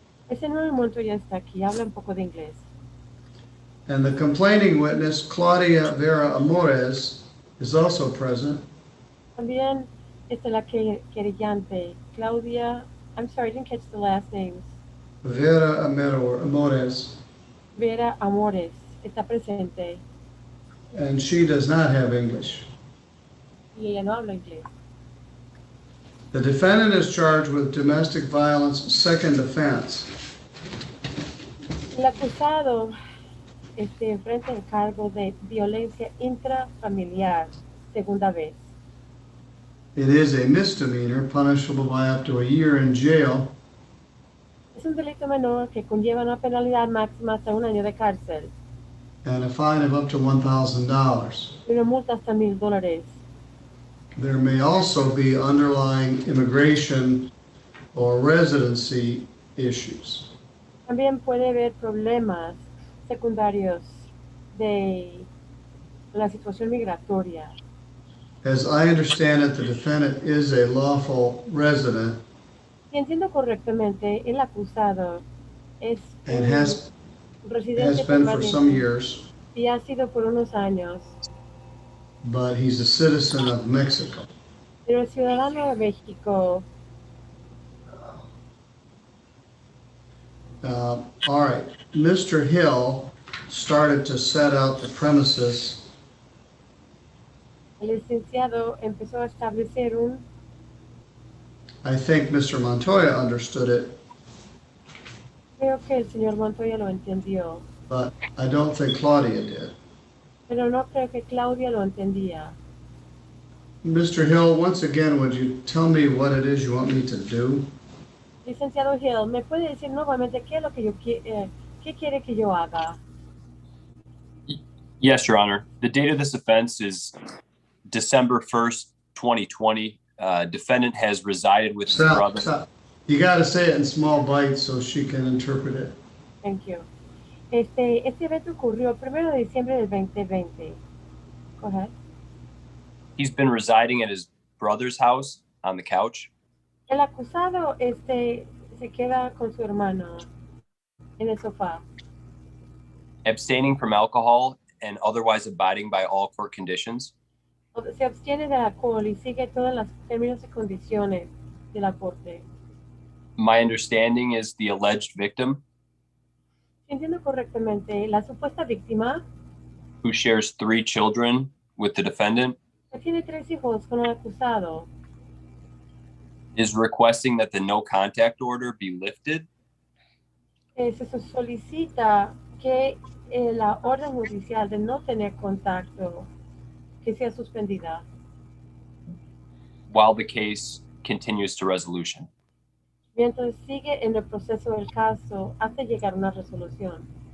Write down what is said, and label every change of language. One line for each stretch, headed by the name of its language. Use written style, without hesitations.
Spanish: El señor Montoya está aquí, habla un poco de inglés.
English: And the complaining witness, Claudia Vera Amores, is also present.
Spanish: También está la querellante,
English: Claudia, I'm sorry, I didn't catch the last names.
Spanish: Vera Amores. Vera Amores está presente
English: And she does not have English.
Spanish: y ella no habla inglés.
English: The defendant is charged with domestic violence second offense.
Spanish: El acusado enfrenta el cargo de violencia intrafamiliar, segunda vez.
English: It is a misdemeanor punishable by up to a year in jail
Spanish: Es un delito menor que conlleva una penalidad máxima hasta un año de cárcel
English: and a fine of up to $1,000.
Spanish: y una multa hasta $1,000.
English: There may also be underlying immigration or residency issues.
Spanish: También puede haber problemas secundarios de la situación migratoria.
English: As I understand it, the defendant is a lawful resident
Spanish: Si entiendo correctamente, el acusado es
English: and
Spanish: un
English: has
Spanish: residente
English: been for some
Spanish: permanente
English: years,
Spanish: y ha sido por unos años,
English: but he's a citizen of Mexico.
Spanish: pero el ciudadano de México.
English: All right, Mr. Hill started to set out the premises.
Spanish: El licenciado empezó a establecer
English: I think Mr. Montoya understood it,
Spanish: creo que el señor Montoya lo entendió,
English: but I don't think Claudia did.
Spanish: pero no creo que Claudia lo entendía.
English: Mr. Hill, once again, would you tell me what it is you want me to do?
Spanish: Licenciado Hill, ¿me puede decir nuevamente qué es lo que qué quiere que yo haga?
English: Yes, Your Honor. The date of this offense is December 1st, 2020. Defendant has resided with his brother. Stop. You got to say it in small bites so she can interpret it. Thank you.
Spanish: Este evento ocurrió el 1 de diciembre del 2020.
English: Go ahead. He's been residing at his brother's house on the couch.
Spanish: El acusado se queda con su hermano en el sofá,
English: Abstaining from alcohol and otherwise abiding by all court conditions.
Spanish: se abstiene del alcohol y sigue todos los términos y condiciones de la corte.
English: My understanding is the alleged victim,
Spanish: Si entiendo correctamente, la supuesta víctima
English: who shares 3 children with the defendant,
Spanish: que tiene 3 hijos con el acusado,
English: is requesting that the no contact order be lifted.
Spanish: se solicita que la orden judicial de no tener contacto que sea suspendida
English: While the case continues to resolution.
Spanish: mientras sigue en el proceso del caso hasta llegar a una resolución.